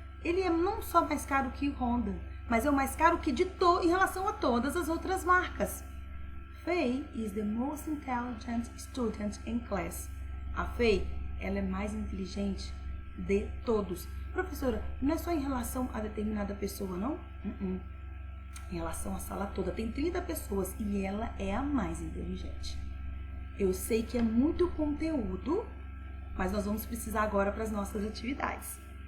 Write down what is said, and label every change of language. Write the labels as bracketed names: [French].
[Portuguese] Ele é não só mais caro que Honda, mas é o mais caro que em relação a todas as outras marcas. [English] Faye is the most intelligent student in class. [Portuguese] A Faye, ela é mais inteligente de todos. Professora, não é só em relação a determinada pessoa, não? Em relação à sala toda. Tem 30 pessoas e ela é a mais inteligente. Eu sei que é muito conteúdo, mas nós vamos precisar agora para as nossas atividades.